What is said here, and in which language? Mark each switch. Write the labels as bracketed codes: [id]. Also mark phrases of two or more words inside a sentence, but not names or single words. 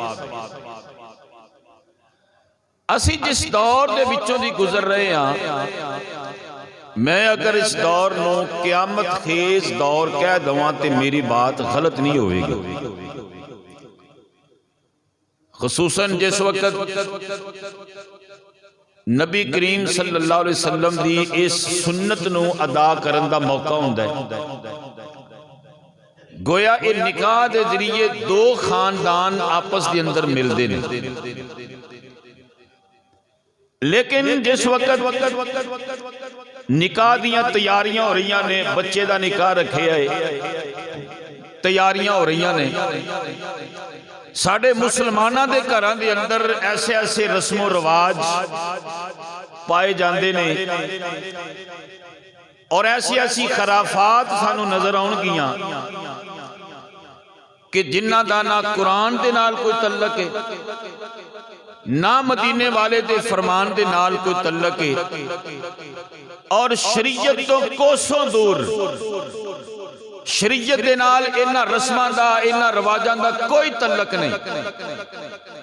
[pa] اسی جس دور دے وچوں دی گزر رہے ہیں، میں اگر اس دور نوں قیامت خیز دور کہہ دواں تے میری بات غلط نہیں ہوگی. خصوصاً جس وقت نبی کریم [ar] صلی اللہ علیہ وسلم [pa] دی اس سنت نوں ادا کرن دا موقع ہندا ہے، گویا یہ نکاح دے ذریعے دو خاندان آپس کے اندر ملتے ہیں. لیکن جس وقت نکاح دیاں تیاریاں ہو رہی نے، بچے کا نکاح رکھے ہے، تیاریاں ہو رہی نے، ساڈے مسلماناں دے گھراں دے اندر ایسے ایسے رسم و رواج پائے جاتے نے اور ایسی ایسی خرافات سانوں نظر آؤنگیاں کہ جنہاں دا نہ قرآن دے نال کوئی تعلق ہے، نہ مدینے والے دے فرمان دے نال کوئی تعلق ہے، اور شریعت توں کوسوں دور، شریعت دے نال انہاں رسماں دا انہاں رواجاں دا کوئی تعلق نہیں.